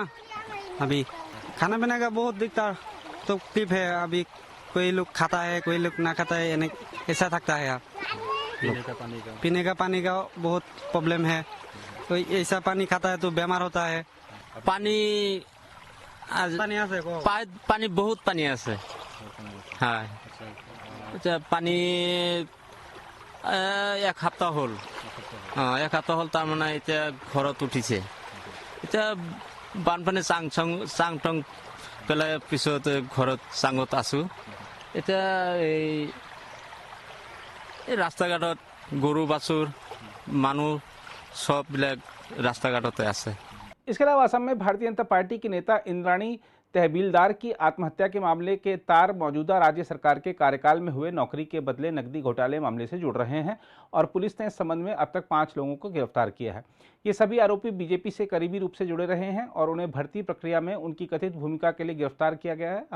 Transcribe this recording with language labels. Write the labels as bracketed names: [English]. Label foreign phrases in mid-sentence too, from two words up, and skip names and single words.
[Hindi] अभी खाना पीने का बहुत दिक्कत तकलीफ है। अभी कोई लोग खाता है, कोई लोग ना खाता है, यानी ऐसा थकता है। यहाँ पीने का पानी का बहुत प्रॉब्लम है। कोई ऐसा पानी खाता है तो बीमार होता है। [Assamese] পানী [Hindi] पानी यहाँ से को [Assamese] পানী বহুত পানী আছে হয় এতিয়া পানী এক সপ্তাহ হ'ল এক সপ্তাহ হ'ল তাৰমানে এতিয়া ঘৰত উঠিছে এতিয়া বানপানী চাং টং পেলাই পিছত ঘৰত চাঙত আছো এতিয়া এই ৰাস্তা ঘাটত গৰু বাছুৰ মানুহ সববিলাক ৰাস্তা ঘাটতে আছে। [Hindi] इसके अलावा असम में भारतीय जनता पार्टी की नेता इंद्राणी तहबीलदार की आत्महत्या के मामले के तार मौजूदा राज्य सरकार के कार्यकाल में हुए नौकरी के बदले नकदी घोटाले मामले से जुड़ रहे हैं और पुलिस ने इस संबंध में अब तक 5 लोगों को गिरफ्तार किया है। ये सभी आरोपी बीजेपी से करीबी रूप से जुड़े रहे हैं और उन्हें भर्ती प्रक्रिया में उनकी कथित भूमिका के लिए गिरफ्तार किया गया है।